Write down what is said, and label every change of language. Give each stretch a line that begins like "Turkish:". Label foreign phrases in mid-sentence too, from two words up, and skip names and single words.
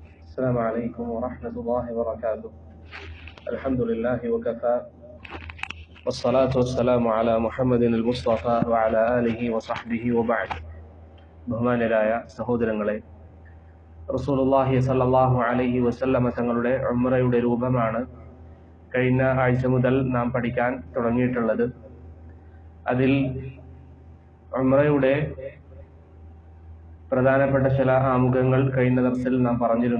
Arabic: السلام عليكم ورحمة الله وبركاته. الحمد لله وكفى والصلاة والسلام على محمد المصطفى وعلى آله وصحبه وبعد.
Malayalam: ബഹുമാനരായ സഹോദരങ്ങളെ, റസൂലുള്ളാഹി
Arabic: صلى الله عليه وسلم
Malayalam: തങ്ങളുടെ ഉംറയുടെ രൂപമാണ് കഴിഞ്ഞ ആഴ്ച മുതൽ നാം പഠിക്കാൻ തുടങ്ങിയിട്ടുള്ളത്. അതിൽ ഉംറയുടെ പ്രധാനപ്പെട്ട ചില ആമുഖങ്ങൾ കഴിഞ്ഞ ദർസിൽ നാം പറഞ്ഞിരുന്നു.